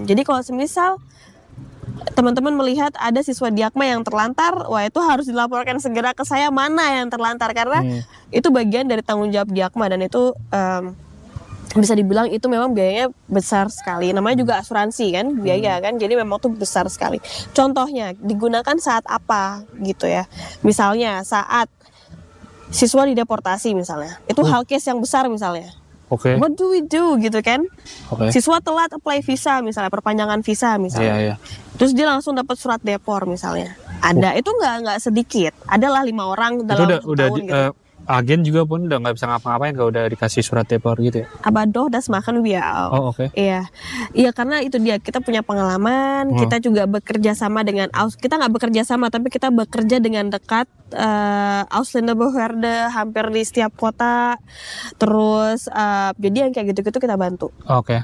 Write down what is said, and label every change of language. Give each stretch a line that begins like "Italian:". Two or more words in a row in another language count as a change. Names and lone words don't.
Indonesian: Jadi kalau semisal teman-teman melihat ada siswa Diakma yang terlantar, wah itu harus dilaporkan segera ke saya mana yang terlantar karena itu bagian dari tanggung jawab Diakma dan itu bisa dibilang itu memang biayanya besar sekali. Namanya juga asuransi kan, biaya kan. Jadi memang tuh besar sekali. Contohnya digunakan saat apa gitu ya. Misalnya saat siswa dideportasi misalnya, itu hal case yang besar misalnya.
English: What do we do
Indonesian: gitu kan? Siswa telat apply visa misalnya, perpanjangan visa misalnya. Terus dia langsung dapat surat depor misalnya. Ada itu nggak sedikit. Adalah 5 orang dalam itu udah tahun gitu. agen juga pun udah nggak bisa ngapa-ngapain kalau udah dikasih surat depor gitu ya.
German: Aber doch, das machen wir auch.
Indonesian: Oh, oke. Iya, iya karena itu dia, kita punya pengalaman, kita juga bekerja sama dengan kita nggak bekerja sama tapi kita bekerja dengan dekat Ausländerbehörde hampir di setiap kota. Terus jadi yang kayak gitu-gitu kita bantu. Oke.